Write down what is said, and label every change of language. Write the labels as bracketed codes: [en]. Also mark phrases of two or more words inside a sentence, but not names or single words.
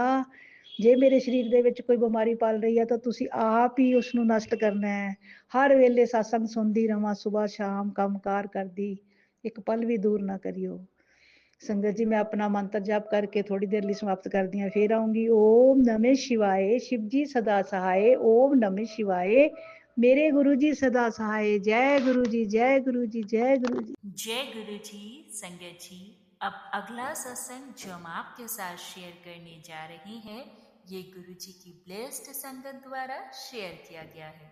[pa] ਜੇ ਮੇਰੇ ਸਰੀਰ ਦੇ ਵਿੱਚ ਕੋਈ ਬਿਮਾਰੀ ਪਲ ਰਹੀ ਹੈ ਤਾਂ ਤੁਸੀਂ ਆਪ ਹੀ ਉਸਨੂੰ ਨਸ਼ਟ ਕਰਨਾ ਹੈ। ਹਰ ਵੇਲੇ ਸਤਸੰਗ ਸੁਣਦੀ ਰਵਾਂ, ਸੁਬਾਹ ਸ਼ਾਮ ਕੰਮਕਾਰ ਕਰਦੀ, 1 ਪਲ ਵੀ ਦੂਰ ਨਾ ਕਰਿਓ। ਸੰਗਤ ਜੀ, ਮੈਂ ਆਪਣਾ ਮੰਤਰ ਜਾਪ ਕਰਕੇ ਥੋੜੀ ਦੇਰ ਲਈ ਸਮਾਪਤ ਕਰਦੀ ਹਾਂ, ਫੇਰ ਆਉਂਗੀ। [hi] ओम नमः शिवाय, शिव जी सदा सहाय। ओम नमः शिवाय, मेरे गुरु जी सदा सहाय। जय गुरु जी, जय गुरु जी, जय गुरु जी। जय गुरु जी। संगत जी, अब अगला सत्संग जो हम आपके साथ शेयर करने जा रहे हैं, ये गुरु जी की ब्लेस्ड संगत द्वारा शेयर किया गया है।